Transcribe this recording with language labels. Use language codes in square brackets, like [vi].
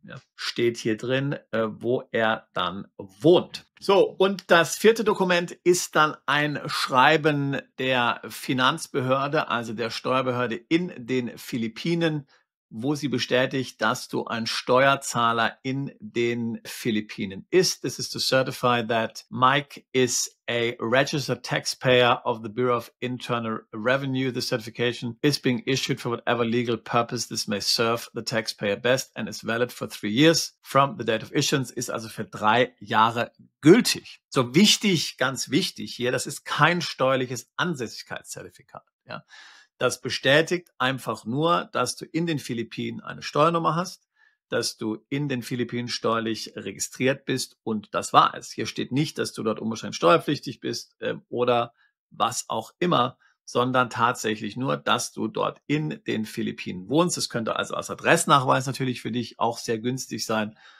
[de] Ja, steht hier drin, wo er dann wohnt. So, und das 4. Dokument ist dann ein Schreiben der Finanzbehörde, also der Steuerbehörde in den Philippinen, wo sie bestätigt, dass du ein Steuerzahler in den Philippinen bist. [en] This is to certify that Mike is a registered taxpayer of the Bureau of Internal Revenue. The certification is being issued for whatever legal purpose this may serve the taxpayer best and is valid for 3 years from the date of issuance, [de] ist also für 3 Jahre gültig. So wichtig, ganz wichtig hier, das ist kein steuerliches Ansässigkeitszertifikat. Ja. Das bestätigt einfach nur, dass du in den Philippinen eine Steuernummer hast, dass du in den Philippinen steuerlich registriert bist und das war es. Hier steht nicht, dass du dort unbeschränkt steuerpflichtig bist oder was auch immer, sondern tatsächlich nur, dass du dort in den Philippinen wohnst. Es könnte also als Adressnachweis natürlich für dich auch sehr günstig sein,